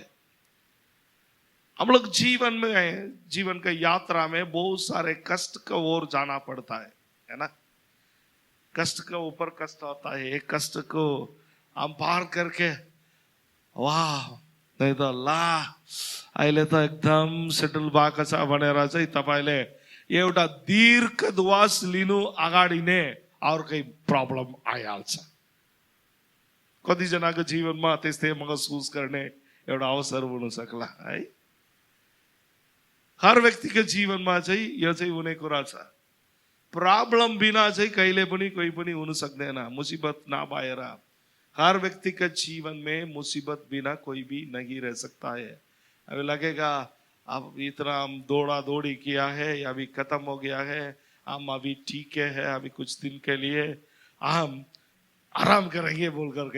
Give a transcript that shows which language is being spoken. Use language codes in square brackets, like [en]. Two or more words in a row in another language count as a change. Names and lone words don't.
[hi] हम लोग जीवन के यात्रा में बहुत सारे कष्ट की ओर जाना पड़ता है ना. कष्ट के ऊपर कष्ट होता है. एक कष्ट को हम पार करके वाह नहीं तो अल्लाह [ne] अहिले त एकदम सेटल भएको छ भनेर चाहिँ तपाईले एउटा दीर्घ श्वास लिनु अगाडि नै अर्कै प्रब्लम आइहाल्छ. कतिजनाको जीवनमा त्यस्तै महसुस गर्ने एउटा अवसर हुन सक्ला है. हर व्यक्तिको जीवनमा चाहिँ यो चाहिँ हुने कुरा छ. प्रॉब्लम बिना चाहिँ कहिले पनि कोही पनि हुन सक्दैन. मुसीबत नभएर [hi] हर व्यक्ति के जीवन में मुसीबत बिना कोई भी नहीं रह सकता है. अभी लगेगा अब इतना हम दौड़ा दौड़ी किया है, अभी खत्म हो गया है, हम अभी ठीक है, अभी कुछ दिन के लिए हम आराम करेंगे बोल करके.